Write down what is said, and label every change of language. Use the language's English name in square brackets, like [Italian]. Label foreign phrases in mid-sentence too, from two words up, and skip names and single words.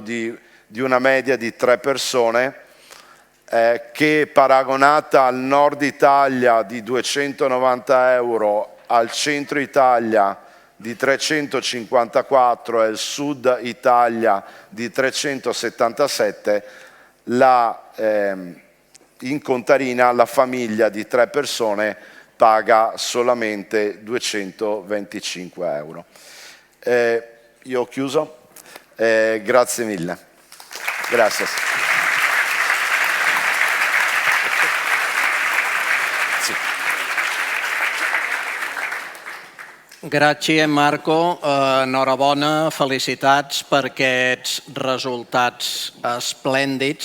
[Italian] di una media di 3 persone che paragonata al nord Italia di 290 euro, al centro Italia di 354 e al sud Italia di 377, in Contarina la famiglia di 3 persone paga solamente 225 euro. Io ho chiuso, grazie mille. Grazie. [Catalan] Gràcies, Marco. Enhorabona, felicitats per aquests resultats esplèndids.